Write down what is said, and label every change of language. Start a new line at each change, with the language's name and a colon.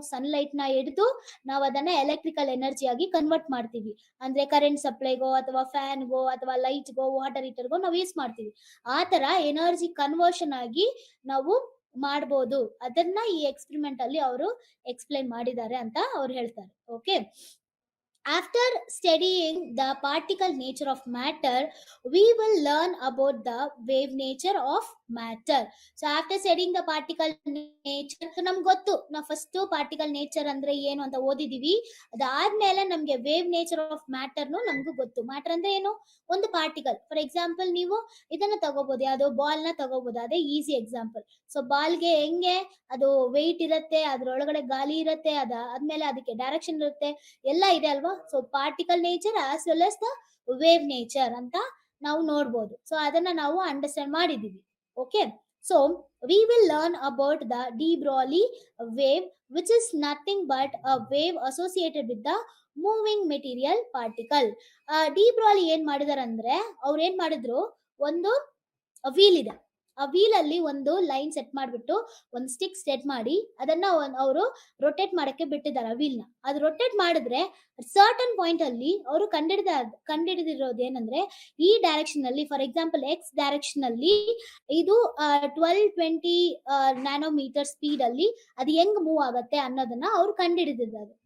Kannada: Sunlight ನ ಹಿಡಿದು ನಾವು ಅದನ್ನ ಎಲೆಕ್ಟ್ರಿಕಲ್ ಎನರ್ಜಿ ಆಗಿ ಕನ್ವರ್ಟ್ ಮಾಡ್ತೀವಿ. ಅಂದ್ರೆ ಕರೆಂಟ್ ಸಪ್ಲೈಗೋ ಅಥವಾ ಫ್ಯಾನ್ಗೋ ಅಥವಾ ಲೈಟ್ಗೋ ವಾಟರ್ ಹೀಟರ್ಗೋ ನಾವು ಯೂಸ್ ಮಾಡ್ತೀವಿ. ಆ ತರ ಎನರ್ಜಿ ಕನ್ವರ್ಷನ್ ಆಗಿ ನಾವು ಮಾಡ್ಬೋದು. ಅದನ್ನ ಈ ಎಕ್ಸ್ಪೆರಿಮೆಂಟ್ ಅಲ್ಲಿ ಅವರು ಎಕ್ಸ್ಪ್ಲೈನ್ ಮಾಡಿದ್ದಾರೆ ಅಂತ ಅವ್ರು ಹೇಳ್ತಾರೆ.
English: Okay, after studying the particle nature of matter, we will learn about the wave nature of matter. So after studying the particle nature, so
Kannada: ನಮ್ಗೆ ಗೊತ್ತು, ನಾವು ಫಸ್ಟ್ ಪಾರ್ಟಿಕಲ್ ನೇಚರ್ ಅಂದ್ರೆ ಏನು ಅಂತ ಓದಿದೀವಿ. ಅದಾದ್ಮೇಲೆ ನಮ್ಗೆ ವೇವ್ ನೇಚರ್ ಆಫ್ ಮ್ಯಾಟರ್ನು ನಮ್ಗೂ ಗೊತ್ತು. ಮ್ಯಾಟರ್ ಅಂದ್ರೆ ಏನು? ಒಂದು ಪಾರ್ಟಿಕಲ್. ಫಾರ್ ಎಕ್ಸಾಂಪಲ್ ನೀವು ಇದನ್ನ ತಗೋಬಹುದು, ಯಾವ್ದೋ ಬಾಲ್ ನ ತಗೋಬಹುದು, ಅದೇ ಈಸಿ ಎಕ್ಸಾಂಪಲ್. ಸೊ ಬಾಲ್ಗೆ ಹೆಂಗೆ ಅದು ವೆಯ್ಟ್ ಇರುತ್ತೆ, ಅದ್ರೊಳಗಡೆ ಗಾಳಿ ಇರುತ್ತೆ, ಅದಾದ್ಮೇಲೆ ಅದಕ್ಕೆ ಡೈರೆಕ್ಷನ್ ಇರುತ್ತೆ, ಎಲ್ಲ ಇದೆ ಅಲ್ವಾ.
English: so particle nature as well as the wave nature
Kannada: ಅಂತ ನಾವು ನೋಡ್ಬೋದು. ಸೊ ಅದನ್ನ ನಾವು ಅಂಡರ್ಸ್ಟ್ಯಾಂಡ್ ಮಾಡಿದೀವಿ.
English: Okay, so we will learn about the de Broglie wave, which is nothing but a wave associated with the moving material particle.
Kannada: D ಬ್ರಾಲಿ ಏನ್ ಮಾಡಿದಾರೆ ಅಂದ್ರೆ, ಅವ್ರು ಏನ್ ಮಾಡಿದ್ರು, ಒಂದು ವೀಲ್ ಇದೆ, ಆ ವೀಲ್ ಅಲ್ಲಿ ಒಂದು ಲೈನ್ ಸೆಟ್ ಮಾಡ್ಬಿಟ್ಟು ಒಂದು ಸ್ಟಿಕ್ ಸೆಟ್ ಮಾಡಿ ಅದನ್ನ ಅವರು ರೊಟೇಟ್ ಮಾಡಕ್ಕೆ ಬಿಟ್ಟಿದ್ದಾರೆ ಆ ವೀಲ್ ನ. ಅದು ರೊಟೇಟ್ ಮಾಡಿದ್ರೆ ಸರ್ಟನ್ ಪಾಯಿಂಟ್ ಅಲ್ಲಿ ಅವರು ಕಂಡಿಡಿದಿರೋದು ಏನಂದ್ರೆ, ಈ ಡೈರೆಕ್ಷನ್ ಅಲ್ಲಿ, ಫಾರ್ ಎಕ್ಸಾಂಪಲ್ ಎಕ್ಸ್ ಡೈರೆಕ್ಷನ್ ಅಲ್ಲಿ ಇದು 1220 ನ್ಯಾನೋಮೀಟರ್ ಸ್ಪೀಡ್ ಅಲ್ಲಿ ಅದು ಹೆಂಗ್ ಮೂವ್ ಆಗತ್ತೆ ಅನ್ನೋದನ್ನ ಅವ್ರು ಕಂಡಿಡಿದಿದ್ದಾರೆ.